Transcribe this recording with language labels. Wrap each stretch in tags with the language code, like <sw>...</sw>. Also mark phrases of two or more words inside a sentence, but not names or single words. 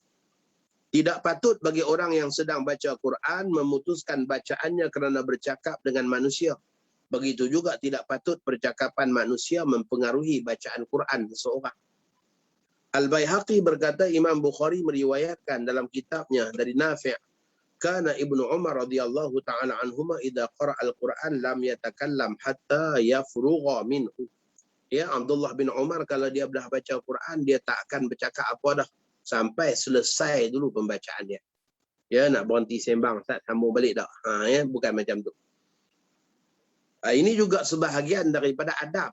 <ms>Tidak patut bagi orang yang sedang baca Quran memutuskan bacaannya kerana bercakap dengan manusia. Begitu juga tidak patut percakapan manusia mempengaruhi bacaan Quran seseorang. Al-Baihaqi berkata Imam Bukhari meriwayatkan dalam kitabnya dari Nafi'</ms> <ar>كان ابن عمر رضي الله تعالى عنهما إذا قرأ القرآن لم يتكلم حتى يفرغ منه.</ar> <ms>Ya, Abdullah bin Umar kalau dia dah baca Quran, dia tak akan bercakap apa dah sampai selesai dulu pembacaan dia. Ya, nak berhenti sembang, tak sambung balik dah. Ya, bukan macam tu. Ini juga sebahagian daripada adab.</ms>